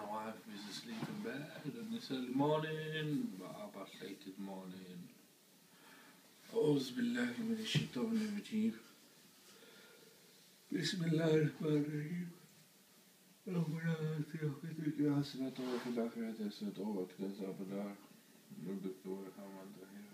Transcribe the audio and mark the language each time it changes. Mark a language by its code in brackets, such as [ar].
[en] wife is asleep in bed and it's early morning, but late in the morning. [ar] أعوذ بالله من الشيطان الرجيم. بسم الله الرحمن الرحيم. ربنا آتنا في الدنيا حسنة وفي الآخرة حسنة وقنا عذاب النار. ربك وارحم أنت